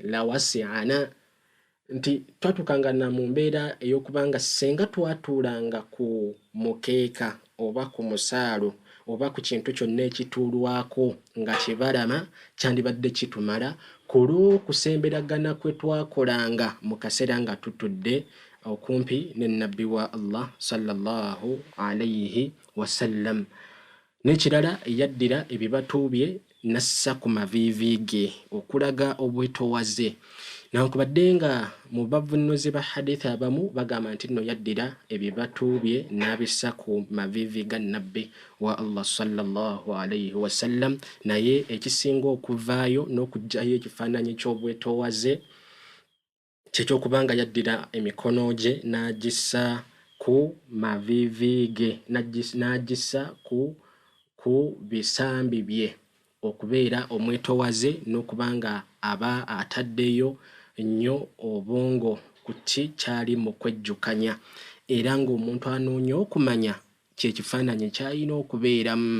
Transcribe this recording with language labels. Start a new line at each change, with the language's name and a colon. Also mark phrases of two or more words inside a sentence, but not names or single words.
Ganda: lawasi'ana, nti twatukanga na mu mbeera ey'okubanga senga twatuulanga ku mukeeka oba ku musaalo oba ku kintu kyonna ekituulwako nga kibalama, kyandibadde kitumala ku lw'okusemberagana kwe twakolanga mu kaseera nga tutudde okumpi ne nabbi wa Allah
Arabic: صلى الله عليه وسلم.
Ganda: N'ekirala, yaddira ebibatu bye nassa ku maviivi ge okulaga obwetoowaze. Newankubadde nga mu bavvunuzi ba hadith abamu bagamba nti nno yaddira ebibatu bye n'abissa ku maviivi ga nabbi wa Allah
Arabic: صلى الله عليه وسلم,
Ganda: naye ekisinga okuvaayo n'okugjayo ekifaananyi ky'obwetoowaze kyekyokubanga yaddira emikono gye n'agissa ku maviivi ge, n'agissa ku bisambi bye, okubeera omwetoowaze n'okubanga aba ataddeyo nnyo obwongo ku kyali mu kwejjukanya, era ng'omuntu anoonya okumanya kyekifaananyi ky'alina okubeeramu.